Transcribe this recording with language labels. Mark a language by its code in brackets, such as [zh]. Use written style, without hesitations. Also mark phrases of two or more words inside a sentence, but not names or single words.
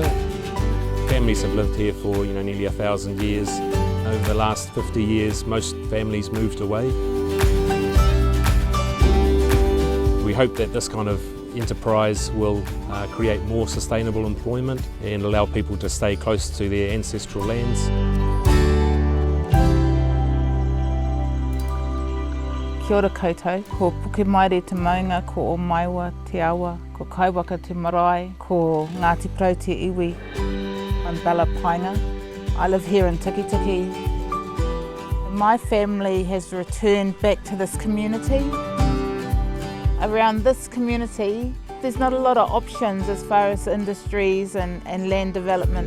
[en] Families have lived here for nearly 1,000 years. Over the last 50 years, most families moved away. We hope that this kind of enterprise will create more sustainable employment and allow people to stay close to their ancestral lands. [mi] Kia ora koutou, ko puke maire te maunga, ko o maiwa te awa, ko kaiwaka te marae, ko Ngāti Porou te iwi. [en] I'm Bella Painga. I live here in Tikitiki. My family has returned back to this community. Around this community, there's not a lot of options as far as industries and land development.